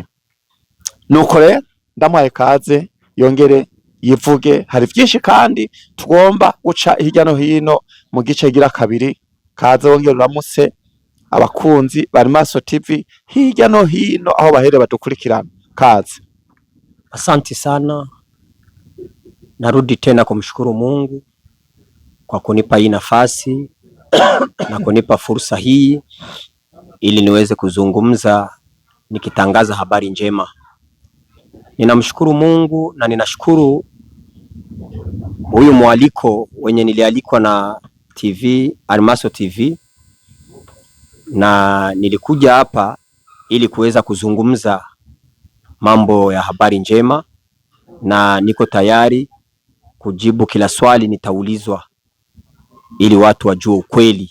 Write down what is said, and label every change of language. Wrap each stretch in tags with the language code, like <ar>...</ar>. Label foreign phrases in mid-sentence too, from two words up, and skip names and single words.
<rn>Nuko rero ndamuhaye kaze yongere yivuge. Hari vyinshi kandi tugomba guca hirya no hino mu gice gira kabiri. Kaze wongere uramutse abakunzi ba Arimaso TV hirya no hino aho bahere badukurikirana. Kaze.</rn> <sw>Asante sana. Narudi tena kumshukuru Mungu kwa kunipa hii nafasi na kunipa fursa hii ili niweze kuzungumza nikitangaza habari njema. Ninamshukuru Mungu na ninashukuru huyu mwaliko wenye nilialikwa na TV Arimaso TV, na nilikuja hapa ili kuweza kuzungumza mambo ya habari njema, na niko tayari kujibu kila swali nitaulizwa ili watu wajue ukweli.</sw>